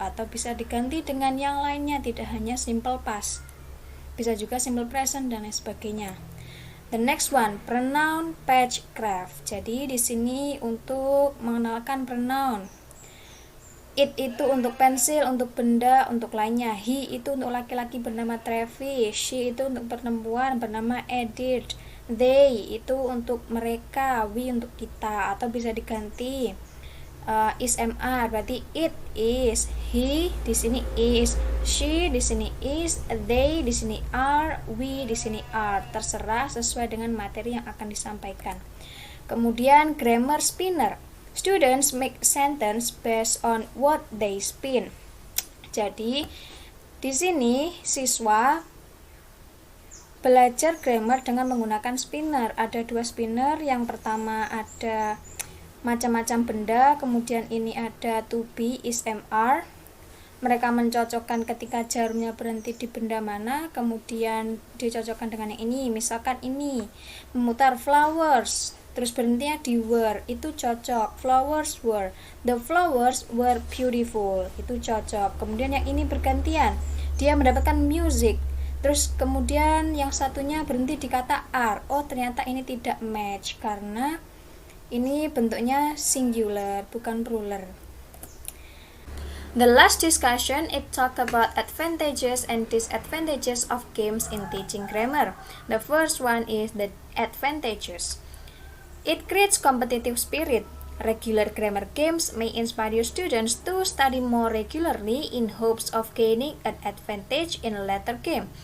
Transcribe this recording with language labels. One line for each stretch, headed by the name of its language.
Indonesian: Atau bisa diganti dengan yang lainnya, tidak hanya simple past, bisa juga simple present dan lain sebagainya.
English: The next one, pronoun page craft.
Indonesian: Jadi di sini untuk mengenalkan pronoun. It itu untuk pensil, untuk benda, untuk lainnya. He itu untuk laki-laki bernama Travis. She itu untuk perempuan bernama Edith. They itu untuk mereka. We untuk kita. Atau bisa diganti is MR, berarti it is. He di sini is. She di sini is. They di sini are. We di sini are. Terserah sesuai dengan materi yang akan disampaikan. Kemudian grammar spinner.
English: Students make sentence based on what they spin.
Indonesian: Jadi di sini siswa belajar grammar dengan menggunakan spinner. Ada 2 spinner. Yang pertama ada macam-macam benda, kemudian ini ada to be is MR. Mereka mencocokkan ketika jarumnya berhenti di benda mana, kemudian dicocokkan dengan yang ini. Misalkan ini memutar flowers, terus berhentinya di were, itu cocok.
English: Flowers were, the flowers were beautiful,
Indonesian: itu cocok. Kemudian yang ini bergantian, dia mendapatkan music, terus kemudian yang satunya berhenti di kata are. Oh ternyata ini tidak match karena ini bentuknya singular bukan plural.
English: The last discussion, it talk about advantages and disadvantages of games in teaching grammar. The first one is the advantages. It creates competitive spirit. Regular grammar games may inspire students to study more regularly in hopes of gaining an advantage in a later game.